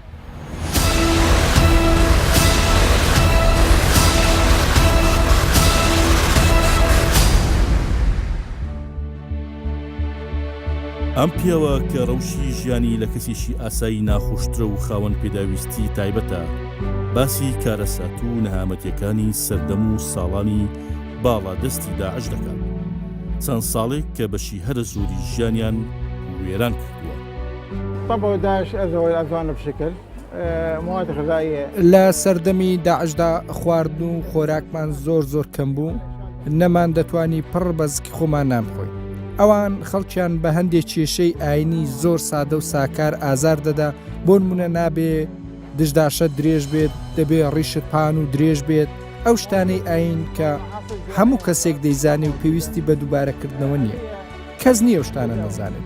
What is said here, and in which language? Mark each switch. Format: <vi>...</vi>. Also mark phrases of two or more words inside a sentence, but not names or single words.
<ckb>ئەم پیاوە کە ڕەوشی ژیانی لە کەسیشی ئاسایی ناخۆشترە و خاوەن پێداویستی تایبەتە باسی کارەسات و نەهامەتیەکانی سەردەم و ساڵانی باڵا دەستی داعش دەکات چەند ساڵێک کە بەشی هەرە زۆری ژیانیان وێران کردووە.</ckb> <ar>طبعا داعش أذوانا بشكل مواد غذائية</ar> <ckb>لە سەردەمی داعشدا خواردن و خۆراکمان زۆر کەم بوو نەمان دەتوانی پڕ بەزکی خۆمان نامخۆین. ئەوان خەڵکیان بە هەندێک کێشەی ئاینی زۆر سادە و ساکار ئازار دەدا بۆ نمونە نابێ دژداشە درێژ بێت دەبێ ڕیشت پان و درێژ بێت ئەو شتانەی ئاین کە هەموو کەسێک دەیزانێ و پێویستی بە دووبارەکردنەوە نییە کەس نییە ئەو شتانە نەزانێت.</ckb>